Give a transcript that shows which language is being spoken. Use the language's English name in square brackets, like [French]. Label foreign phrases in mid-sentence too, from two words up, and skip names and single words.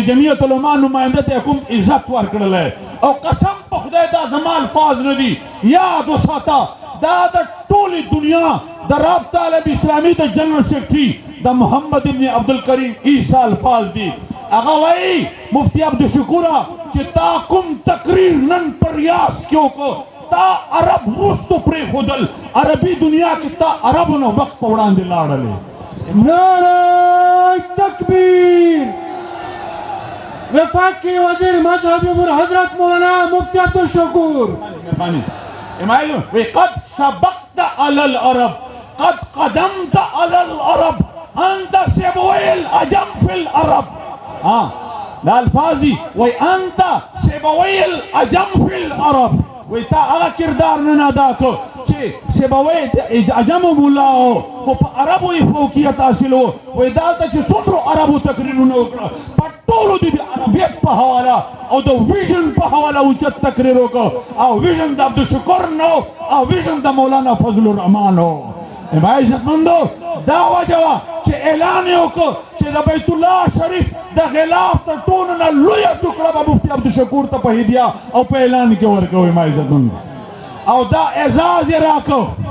[Pashto] جمعیت علما نماینده ته کوم عزت ورکړلی او قسم په خدای دا زما الفاظ نه دي یاد وساته دا د ټولې دنیا د رابطه عالمي اسلامي د جنرال سیکرټري د محمد ابن عبدالکریم عیسی الفاظ دي هغه وایي مفتی عبدالشکوره چې تا کوم تقریر نن په ریاض کې وکړو تا عرب وروستو پرېښودل عربي دنیا کې تا عربو نه وخت په وړاندې لاړلې [Urdu] نعرہ تکبیر وفاق کی وزیر مذہب امور حضرت مولانا مفتی عبدالشکور [Arabic] قد سبقت على العرب قد قدمت على العرب انت سبوي العجم في العرب [Pashto] دا الفاظي [Arabic] وانت سبوي العجم في العرب [Pashto] وتا هغه کردار نه ادا کو چې [Arabic] سبوي عجم [Pashto] مولا او په عربو یې فوقیت حاصل وو وای دا چې څومره عربو تقریرونه وکړه په ټولو د عربیت په حواله او د ویژن په حواله اوچت تقریر وکړه او ویژن د عبدالشکور نو او ویژن د مولانا فضل الرحمن نو عزتمندو دا وجه وه چې اعلان یې وکړو چې د بیت الله شریف د غلاف تر ټولو نه لویه ټوکړه به مفتي عبدالشکور ته په هدیه او په اعلان کې ورکوئ ما عزتمندو او دا اعزاز یې راکړو